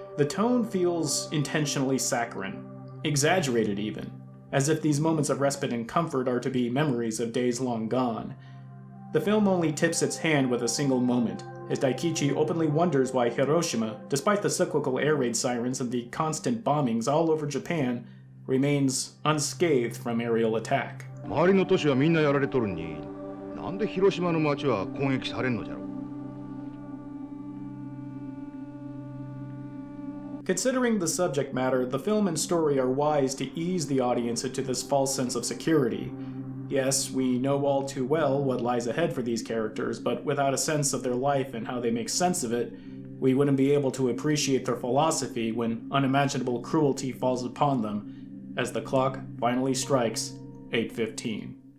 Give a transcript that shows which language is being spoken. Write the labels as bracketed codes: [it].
[en] The tone feels intentionally saccharine, exaggerated even, as if these moments of respite and comfort are to be memories of days long gone. The film only tips its hand with a single moment, as Daikichi openly wonders why Hiroshima, despite the cyclical air raid sirens and the constant bombings all over Japan, remains unscathed from aerial attack. [ja] 周りの都市はみんなやられとるに、なんで広島の町は攻撃されんのじゃろう? [en] Considering the subject matter, the film and story are wise to ease the audience into this false sense of security. Yes, we know all too well what lies ahead for these characters, but without a sense of their life and how they make sense of it, we wouldn't be able to appreciate their philosophy when unimaginable cruelty falls upon them, as the clock finally strikes 8:15.